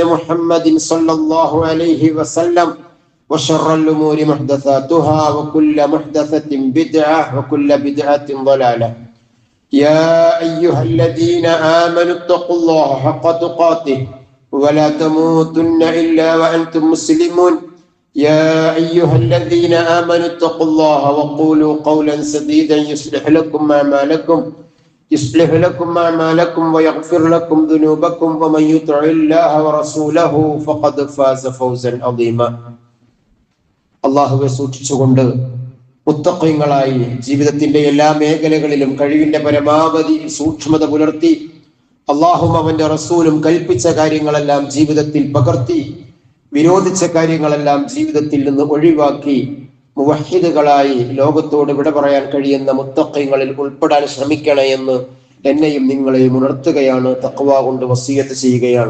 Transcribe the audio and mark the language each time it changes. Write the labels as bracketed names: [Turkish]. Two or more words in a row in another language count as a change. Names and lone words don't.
[Arabic] محمد صلى الله عليه وسلم وشر الأمور محدثاتها وكل محدثة بدعة وكل بدعة ضلالة يا أيها الذين آمنوا اتقوا الله حق تقاته ولا تموتن إلا وأنتم مسلمون يا أيها الذين آمنوا اتقوا الله وقولوا قولا سديدا يصلح لكم أعمالكم ويغفر لكم ذنوبكم ومن يطع الله ورسوله فقد فاز فوزا [Malayalam] عظيما അള്ളാഹുവെ സൂക്ഷിച്ചുകൊണ്ട് മുത്തഖീങ്ങളായി ജീവിതത്തിന്റെ എല്ലാ മേഖലകളിലും കഴിവിന്റെ പരമാവധി സൂക്ഷ്മത പുലർത്തി അള്ളാഹും അവന്റെ റസൂലും കൽപ്പിച്ച കാര്യങ്ങളെല്ലാം ജീവിതത്തിൽ പകർത്തി വിരോധിച്ച കാര്യങ്ങളെല്ലാം ജീവിതത്തിൽ നിന്ന് ഒഴിവാക്കി മുവഹിദുകളായി ലോകത്തോട് വിട പറയാൻ കഴിയുന്ന മുത്തഖീങ്ങളിൽ ഉൾപ്പെടാൻ ശ്രമിക്കണേ എന്ന് എന്നെയും നിങ്ങളെയും ഉണർത്തുകയാണ്, തഖ്വ കൊണ്ട് വസിയത്ത് ചെയ്യുകയാണ്.